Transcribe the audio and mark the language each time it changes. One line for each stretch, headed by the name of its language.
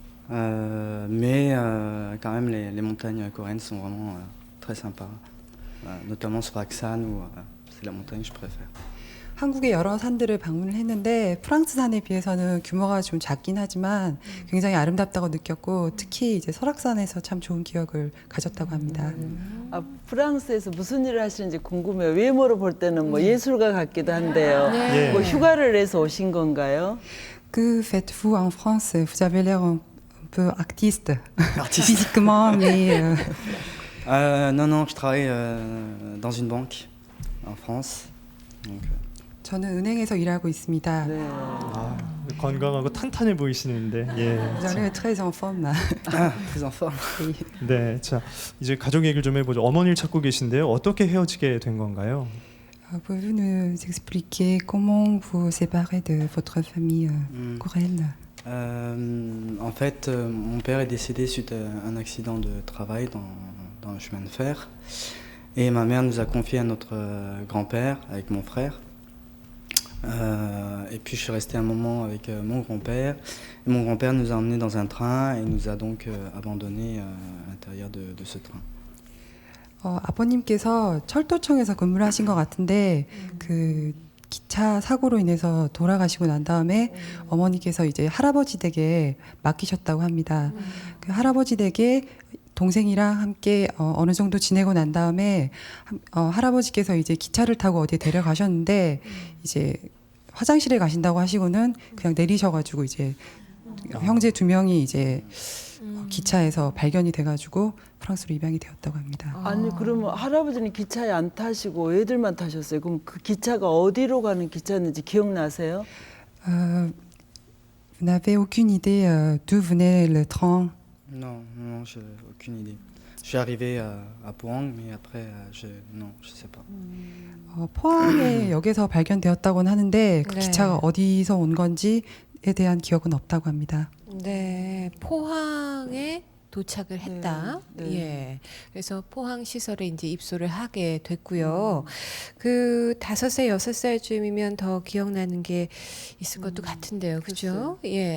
French: Mais quand même, les montagnes coréennes sont vraiment très sympas. Notamment sur Aksan, où c'est la montagne que je préfère.
Korean: 한국의 여러 산들을 방문을 했는데 프랑스 산에 비해서는 규모가 좀 작긴 하지만 굉장히 아름답다고 느꼈고 특히 이제 설악산에서 참 좋은 기억을 가졌다고 합니다. 아, 프랑스에서 무슨 일을 하시는지 궁금해요. 외모로 볼 때는 뭐 예술가 같기도 한데요. 네. 뭐 휴가를 내서 오신 건가요?
French: Que faites-vous en France? Vous avez l'air un peu artiste, physiquement, mais Non, je travaille dans une banque en France. Donc,
Korean: 저는 은행에서 일하고 있습니다. 네. 아, 건강하고 탄탄해 보이시는데, 예.
French: Vous avez très en forme. très en forme.
Korean: 네, 자 이제 가족 얘기를 좀 해보죠. 어머니를 찾고 계신데요. 어떻게 헤어지게 된 건가요?
French: Pouvez-vous nous expliquer comment vous séparez de votre famille coréenne? En fait, mon père est décédé suite à un accident de travail dans le chemin de fer. Et ma mère nous a confié à notre grand-père avec mon frère. Et puis je suis resté un moment avec mon grand-père. Et mon grand-père nous a emmenés dans un train et nous a donc abandonnés à l'intérieur de ce train.
Korean: 아버님께서 철도청에서 근무를 하신 것 같은데 그 기차 사고로 인해서 돌아가시고 난 다음에 어머니께서 이제 할아버지 댁에 맡기셨다고 합니다. 그 할아버지 댁에 동생이랑 함께 어느 정도 지내고 난 다음에 할아버지께서 이제 기차를 타고 어디에 데려가셨는데 이제 화장실에 가신다고 하시고는 그냥 내리셔가지고 이제 형제 2명이 이제 기차에서 발견이 돼가지고 프랑스로 입양이 되었다고 합니다. 아니 그러면 할아버지는 기차에 안 타시고 애들만 타셨어요. 그럼 그 기차가 어디로 가는 기차였는지 기억나세요?
French: Vous n'avez aucune idée d'où venait le train? Non, j'ai aucune idée. Je suis arrivé à Pohang, mais après, non, je sais pas.
Korean: 포항의 역에서 발견되었다고는 하는데 그 네. 기차가 어디서 온 건지에 대한 기억은 없다고 합니다. 네, 포항에 도착을 했다. 네, 네. 예. 그래서 포항 시설에 이제 입소를 하게 됐고요. 그 5살, 6살쯤이면 더 기억나는 게 있을 것도 같은데요. 그죠? 예.